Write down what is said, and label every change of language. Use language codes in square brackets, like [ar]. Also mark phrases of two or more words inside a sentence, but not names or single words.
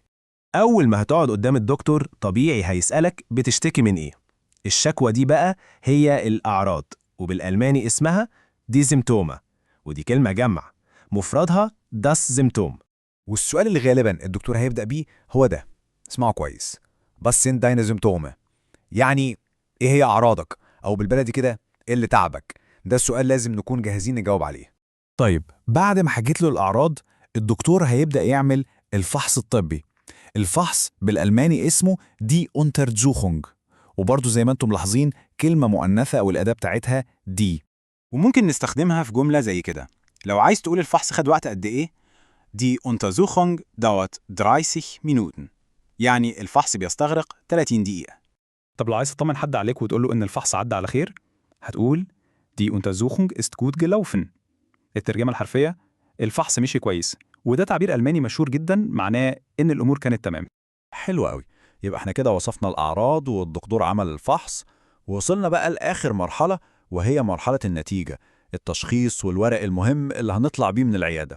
[ar] أول ما هتقعد قدام الدكتور طبيعي هيسألك بتشتكي من إيه؟ الشكوى دي بقى هي الأعراض، وبالألماني اسمها [de] die Symptome, [ar] ودي كلمة جمع، مفردها das Symptom. والسؤال اللي غالبا الدكتور هيبدأ بيه هو ده، اسمعوا كويس: بس [de] sind deine Symptome؟ [ar] يعني إيه هي أعراضك؟ أو بالبلدي كده إيه اللي تعبك؟ ده السؤال لازم نكون جاهزين نجاوب عليه. طيب بعد ما حكيت له الأعراض، الدكتور هيبدأ يعمل الفحص الطبي. الفحص بالألماني اسمه [de] die Untersuchung, [ar] وبرضه زي ما انتم ملاحظين كلمة مؤنثة أو الأداة بتاعتها دي. وممكن نستخدمها في جملة زي كده. لو عايز تقول الفحص خد وقت قد إيه، [de] Die Untersuchung dauert 30 Minuten, [ar] يعني الفحص بيستغرق 30 دقيقة. طب لو عايز تطمن حد عليك وتقول له إن الفحص عدى على خير، هتقول [de] Die Untersuchung ist gut gelaufen. [ar] الترجمة الحرفية: الفحص مشي كويس. وده تعبير ألماني مشهور جدا، معناه إن الأمور كانت تمام. حلو قوي، يبقى احنا كده وصفنا الأعراض والدكتور عمل الفحص، ووصلنا بقى لآخر مرحلة وهي مرحلة النتيجة، التشخيص والورق المهم اللي هنطلع بيه من العيادة.